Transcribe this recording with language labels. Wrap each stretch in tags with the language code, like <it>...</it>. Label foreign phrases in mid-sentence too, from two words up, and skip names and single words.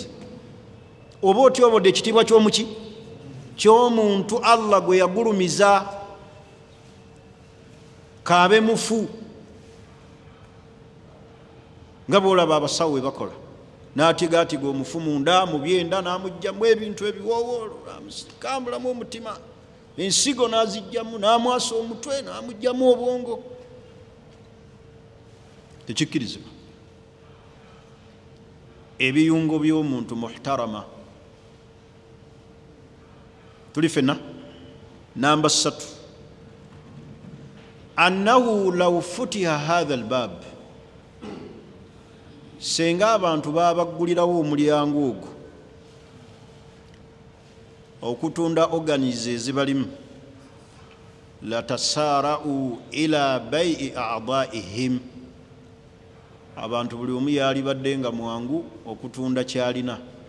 <lg>Oba otyobodde ekitiibwa ky'omuki, ky'omuntu Allah gwe yagulumiza kaabe mufu, nga bw'olaba abasawo we bakola, n'atigaatiga omufu munda mu byenda n'amugyamu ebintu ebiwoowoolo, n'amusikambulamu omutima, ensigo n'azigyamu, n'amwasa omutwe n'amugyamu obwongo. Tekikkirizibwa. Ebiyungo by'omuntu muhtarama. Tuli fenna. Namba 3,</lg> <ar>أنه لو فتح هذا الباب,</ar> <lg>senga abantu babaggulirawo omulyango ogwo okutunda organize ezibalimu,</lg> <ar>لتسارعوا إلى بيع أعضائهم,</ar> <lg>abantu buli omu yaali badde nga mwangu okutunda kyalina.</lg>